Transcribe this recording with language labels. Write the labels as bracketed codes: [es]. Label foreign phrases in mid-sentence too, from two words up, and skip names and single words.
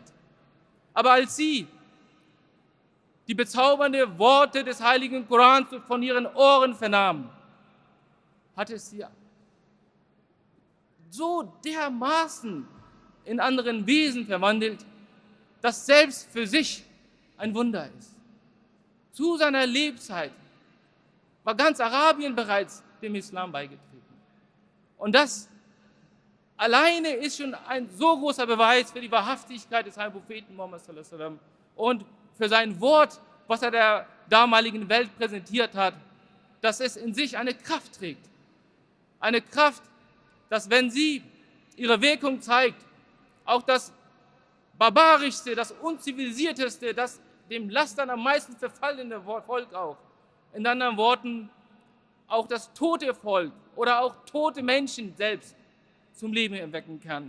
[de] Aber als sie die bezaubernden Worte des heiligen Korans von ihren Ohren vernahmen, hat es sie so dermaßen in anderen Wesen verwandelt, das selbst für sich ein Wunder ist. Zu seiner Lebzeit war ganz Arabien bereits dem Islam beigetreten. Und das alleine ist schon ein so großer Beweis für die Wahrhaftigkeit des heiligen Propheten Muhammad [ar] صلى الله عليه وسلم [de] und für sein Wort, was er der damaligen Welt präsentiert hat, dass es in sich eine Kraft trägt. Eine Kraft, dass wenn sie ihre Wirkung zeigt, auch das barbarischste, das unzivilisierteste, das dem Lastern am meisten verfallene Volk auch, in anderen Worten auch das tote Volk oder auch tote Menschen selbst zum Leben erwecken kann.